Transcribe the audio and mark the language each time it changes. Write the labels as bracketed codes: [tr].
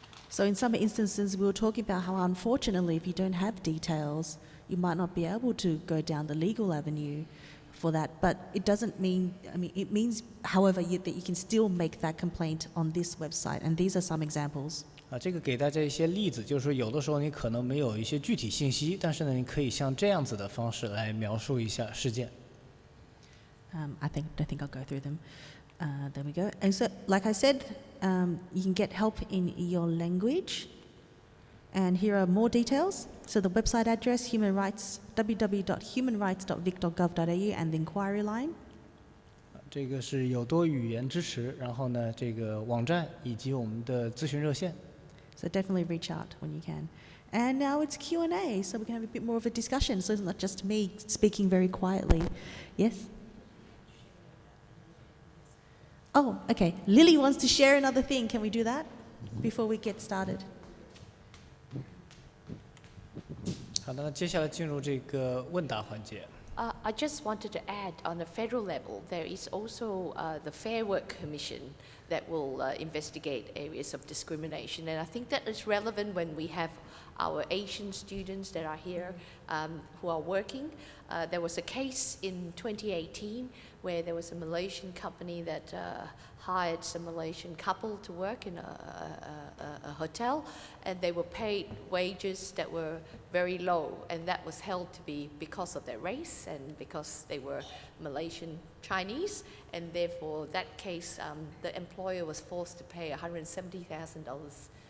[en] So in some instances, we were talking about how unfortunately, if you don't have details, you might not be able to go down the legal avenue for that. But it doesn't mean, it means, however, that you can still make that complaint on this website. And these are some examples. [zh] 这个给大家一些例子，就是说有的时候你可能没有一些具体信息，但是呢，你可以像这样子的方式来描述一下事件。 [en] I don't think I'll go through them. There we go. And so, like I said, you can get help in your language. And here are more details. So the website address, human rights, www.humanrights.vic.gov.au, and the inquiry line. [zh] 这个是有多语言支持，然后呢，这个网站以及我们的咨询热线。 [en] So definitely reach out when you can. And now it's Q&A, so we can have a bit more of a discussion. So it's not just me speaking very quietly. Yes? Oh, okay. Lily wants to share another thing. Can we do that before we get started? [zh] 好的，那接下来进入这个问答环节。 [en] I just wanted to add, on the federal level, there is also the Fair Work Commission that will investigate areas of discrimination. And I think that is relevant when we have our Asian students that are here who are working. There was a case in 2018 where there was a Malaysian company that hired some Malaysian couple to work in a hotel, and they were paid wages that were very low, and that was held to be because of their race and because they were Malaysian Chinese, and therefore that case the employer was forced to pay $170,000.